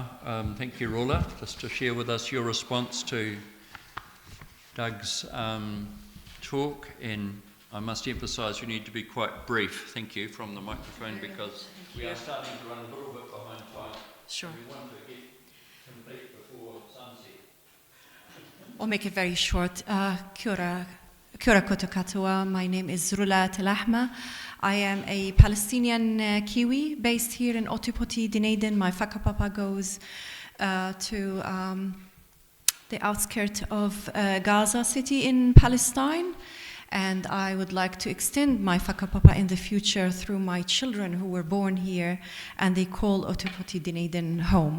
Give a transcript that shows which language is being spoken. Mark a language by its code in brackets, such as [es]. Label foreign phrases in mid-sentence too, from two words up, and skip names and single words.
[en] Thank you, Rula, just to share with us your response to Doug's talk, and I must emphasise you need to be quite brief, thank you, from the microphone, because we are starting to run a little bit behind time. Sure. We want to get complete before sunset. I'll make it very short. [mi] Kia ora koutou katoa. [en] My name is Rula Talahma. I am a Palestinian Kiwi based here in Otipoti, Dunedin. My whakapapa goes to the outskirts of Gaza City in Palestine. And I would like to extend my whakapapa in the future through my children who were born here, and they call Otipoti Dunedin home.